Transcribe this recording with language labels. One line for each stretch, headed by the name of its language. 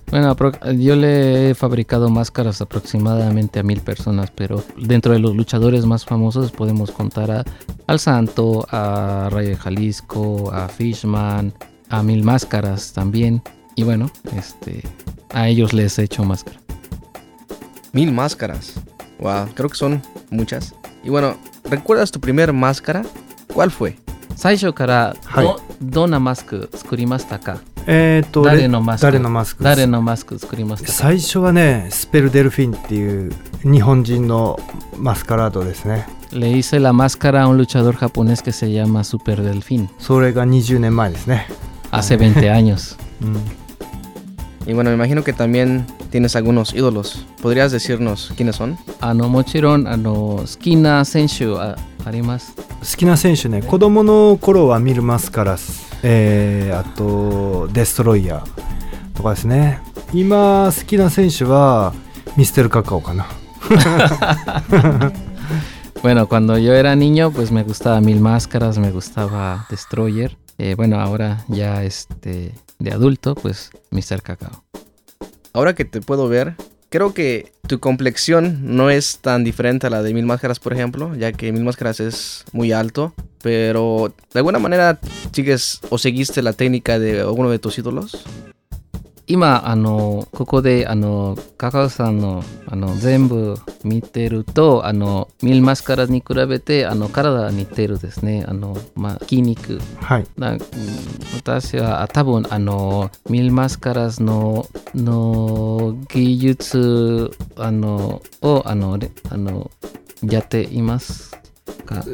Spanish: Bueno, yo le he fabricado máscaras aproximadamente a 1000 personas, pero dentro de los luchadores más famosos podemos contar al Santo, a Rayo de Jalisco, a Fishman, a 1000 máscaras también. Y bueno, a ellos les he hecho máscara. 1000 máscaras. Wow, creo que son muchas. Y bueno, ¿recuerdas tu primer máscara? ¿Cuál fue?
Japanese: 最初からどんなマスク作りましたか。誰のマスク作りましたか。最初はね、スペルデルフィンっていう日本人のマスカラードですね。
Spanish: Le hice la máscara a un luchador japonés que se llama Super Delfín.
Japanese: それが20年前ですね。
Spanish: Hace 20 años. Y bueno, me imagino que también tienes algunos ídolos. ¿Podrías decirnos quiénes son?
Japanese: もちろん、好きな選手はあります。好きな選手ね、子供の頃はミル・マスカラス、あとデストロイヤーとかですね。今好きな選手はミステル・カカオかな。
Spanish: Bueno, cuando yo era niño, pues me gustaba Mil Máscaras, me gustaba Destroyer. Bueno, ahora ya de adulto, pues Mr. Cacao. Ahora que te puedo ver, creo que tu complexión no es tan diferente a la de Mil Máscaras, por ejemplo, ya que Mil Máscaras es muy alto, pero ¿de alguna manera sigues o seguiste la técnica de alguno de tus ídolos?
Japanese: 今あのここで加賀さん の, あの全部見てるとあのミルマスカラに比べてあの体は似てるですね、あの、まあ、筋肉、はい、な私は多分あのミルマスカラ の技術あのをあのあのやっていますか。